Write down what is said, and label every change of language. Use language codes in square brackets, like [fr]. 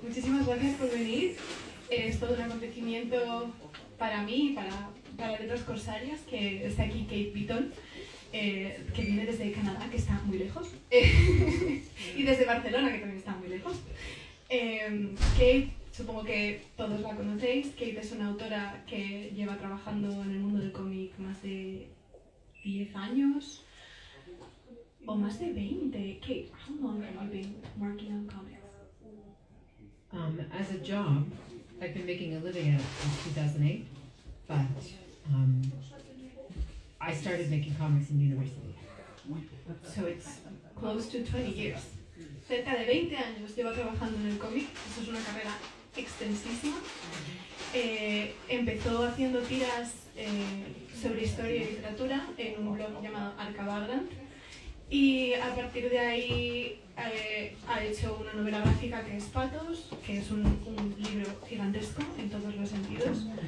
[es] Muchísimas gracias por venir. Es todo un acontecimiento para mí y para otros corsarios, que está aquí Kate Beaton, que viene desde Canadá, que está muy lejos, y desde Barcelona, que también está muy lejos. Kate, supongo que todos la conocéis. Kate es una autora que lleva trabajando en el mundo del cómic más de 10 años. O más de 20. [en] Kate, how long have you been working on comics? As a job, I've been making a living at it since 2008, but I started making comics in university. So it's close to 20 years. [es] Cerca de 20 años llevo trabajando en el cómic. Eso es una carrera extensísima. Empezó haciendo tiras sobre historia y literatura en un blog llamado Arcabagrant. Y a partir de ahí ha hecho una novela gráfica que es Patos, que es un libro gigantesco en todos los sentidos.